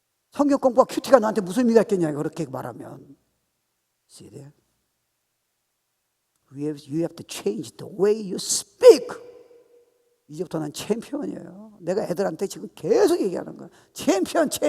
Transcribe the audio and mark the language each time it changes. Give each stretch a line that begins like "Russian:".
Korean: 성경 공부와 큐티가 너한테 무슨 의미가 있겠냐, 그렇게 말하면.
English: See that? You have to change the way you speak.
Korean: 이제부터 난 챔피언이에요. 내가 애들한테 지금 계속 얘기하는 거야. 챔피언.